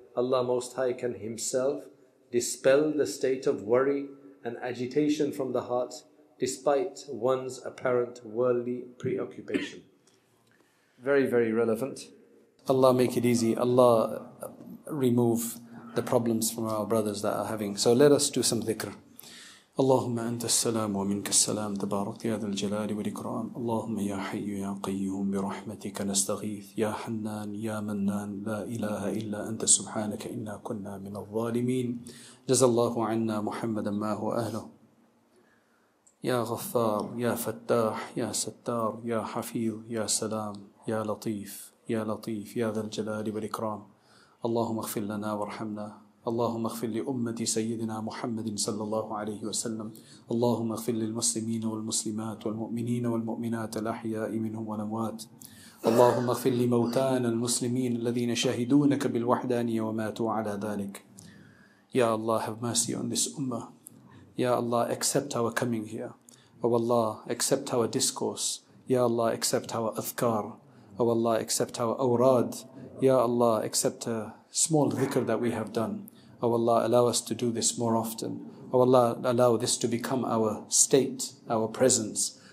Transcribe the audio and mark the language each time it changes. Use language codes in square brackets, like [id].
[en] Allah Most High can Himself dispel the state of worry and agitation from the heart despite one's apparent worldly preoccupation. Very, very relevant. Allah make it easy. Allah remove the problems from our brothers that are having. So let us do some dhikr. [ar] اللهم أنت السلام ومنك السلام تبارك يا ذا الجلال والإكرام اللهم يا حي يا قيوم برحمتك نستغيث يا حنان يا منان لا إله إلا أنت سبحانك إنا كنا من الظالمين جزا الله عنا محمدا ما هو أهله يا غفار يا فتاح يا ستار يا حفيظ يا سلام يا لطيف يا لطيف يا ذا الجلال والإكرام اللهم اغفر لنا وارحمنا اللهم اغفر لأمة سيدنا محمد صلى الله عليه وسلم اللهم اغفر للمسلمين والمسلمات والمؤمنين والمؤمنات الأحياء منهم والأموات اللهم اغفر لموتانا المسلمين الذين شهدونك بالوحدانية وماتوا على ذلك. [en] Ya Allah, have mercy on this ummah. Ya Allah, accept our coming here. O Allah, accept our discourse. Ya Allah, accept our adhkar. O Allah, accept our awrad. Ya Allah, accept a small dhikr that we have done. O Allah, allow us to do this more often. O Allah, allow this to become our state, our presence.